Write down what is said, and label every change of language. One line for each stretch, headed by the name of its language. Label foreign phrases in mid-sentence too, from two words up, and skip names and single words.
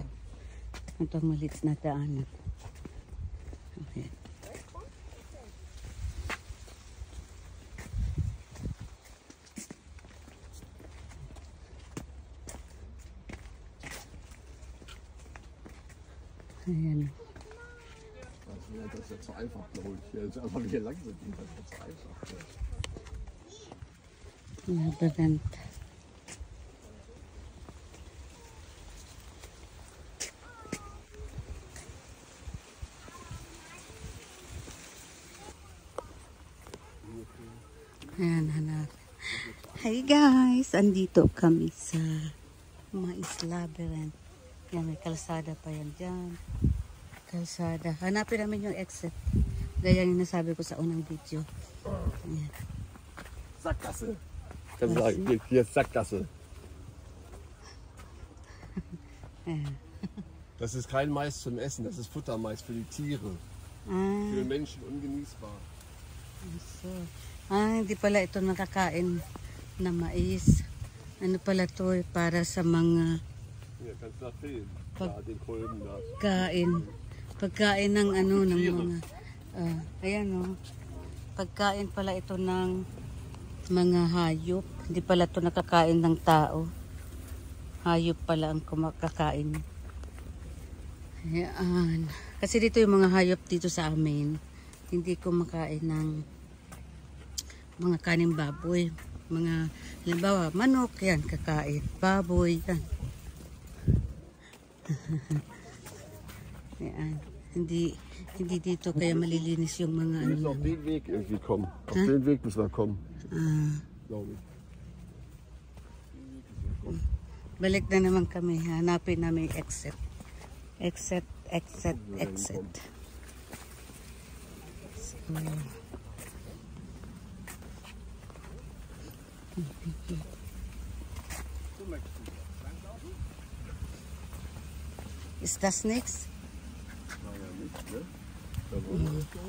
Filipino: Ito ang maliit na daanan. Okay. Ayan.
German: Das ist ja zu einfach, glaube ich. Ja, jetzt einfach hier lang sind. Das ist zu einfach. Labyrinth.
Filipino: Ayan, hanap.
English: Hi guys!
Filipino: Andito kami sa Mais Labyrinth. Yan, may kalsada pa yan dyan. Kalsada. Hanapin namin yung exit. Gaya yung nasabi ko sa unang video. Ayan.
German: Sackgasse. Kannst du sagen, hier ist Sackgasse.
Filipino: Ayan.
German: Das ist kein Mais zum Essen, das ist Futtermais für die Tiere. Für Menschen ungenießbar.
Filipino: So, hindi pala ito nakakain na mais. Ano pala to para sa mga
German: Hier, kannst du da filmen. Da, den Kolben da.
Filipino: pagkain ng ano ng mga ayan oh. Pagkain pala ito ng mga hayop. Hindi pala ito nakakain ng tao. Hayop pala ang kumakain. Ayan. Kasi dito yung mga hayop dito sa amin. Hindi kumakain ng mga kaning baboy. Mga, halimbawa, manok, yan, kakain. Baboy, yan. Yan. Hindi dito kaya malilinis yung mga
German: Wir müssen
Filipino: ano.
German: auf den Weg irgendwie kommen. Auf den Weg müssen wir kommen. Glaube ich.
Filipino: Balik na naman kami. Hanapin namin yung exit. Exit.
English: So, is that snakes?
German: Naja, nicht, ne? Da wollen wir schon.